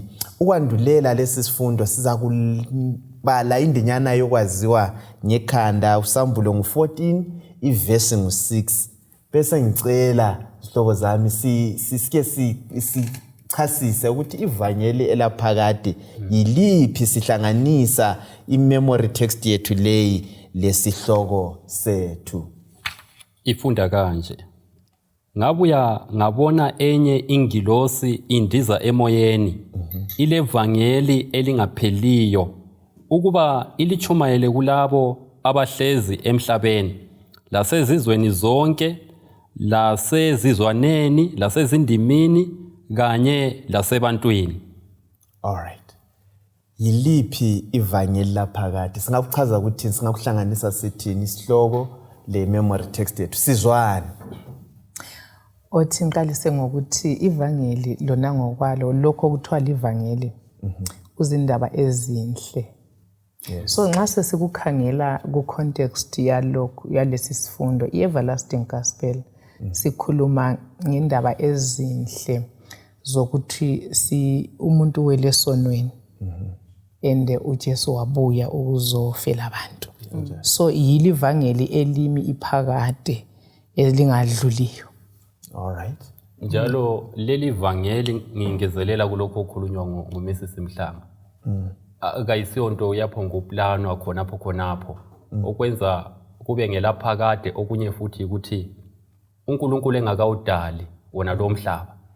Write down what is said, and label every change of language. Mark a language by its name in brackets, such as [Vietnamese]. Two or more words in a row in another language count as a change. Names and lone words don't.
[North Ndebele] Ukwandulela lesi sifundo siza kubala indinyana yokwaziwa ngekhanda uSambulo ngu14 ivesi ngu6. Bese ngicela izihlobo zami sisike sichasise ukuthi ivangeli elaphakade yiliphi, sihlanganisa [English] imemory text [North Ndebele] yethu leyi lesihloko sethu. Ifunda kanje: ngabuya ngabona enye ingilosi indiza emoyeni, ilevangeli elingapheliyo, ukuba ilichumayele kulabo abahlezi emhlabeni, lasezizweni zonke, lasezizwaneni, lasezindimini kanye lasebantwini. [English] Alright. [North Ndebele] Yiliphi ivangeli laphakade? Singakuchaza ukuthi singakuhlanganisa sithini isihloko le [English] memory text [North Ndebele] yethu sizwane. Othi ngiqalise ngokuthi ivangeli lona ngokwalo lokho okuthiwa livangeli uzindaba ezinhle. [English] Yes. [North Ndebele] So nxa sesikukhangela ku context yalokho yalesi sifundo i- [English] everlasting gospel [North Ndebele] sikhuluma ngendaba ezinhle zokuthi umuntu welesonweni ende uJesu wabuya ukuzofela abantu. So yilivangeli elimi iphakade elingadluliyo. [English] All right. [North Ndebele] Njalo leli vangeli ngingezelela kulokho okukhulunywa nguMrs Mhlanga. Akayisonto yapho ngoplano khonapho okwenza kube ngelaphakade. Okunye futhi ukuthi uNkulunkulu engakawudali wona lo mhlaba.